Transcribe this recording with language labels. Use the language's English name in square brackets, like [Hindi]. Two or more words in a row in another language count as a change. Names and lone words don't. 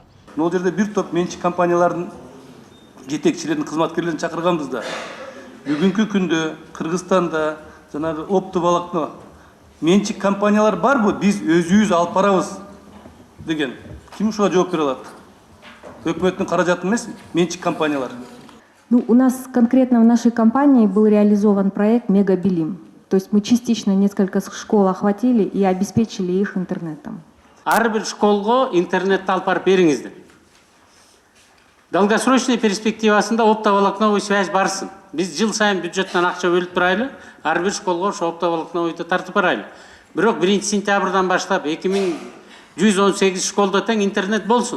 [Kyrgyz] Бул жерде бир топ менчик компаниялардын жетекчилерин, кызматкерлерин чакырганбыз да. Бүгүнкү күндө Кыргызстанда жанагы оптоволокно менчик компаниялар барбы? Биз өзүбүз алып барабыз деген. Ким ушуга жооп бере алат? Өкмөттүн каражаты эмес, менчик компаниялар. [Russian] У нас конкретно в нашей компании был реализован проект «Мегабилим». То есть мы частично несколько школ охватили и обеспечили их интернетом. [Kyrgyz] Ар бир школго интернетти алып барып бериңиздер. [Russian] Долгосрочный перспективасында оптоволокновый связь [Kyrgyz] барсын. Биз жыл сайын бюджеттен акча бөлүп турайлы, ар бир школго ошо оптоволокновойду тартып барайлы. Бирок 1-сентябрдан баштап 2118 школдо тең интернет болсун.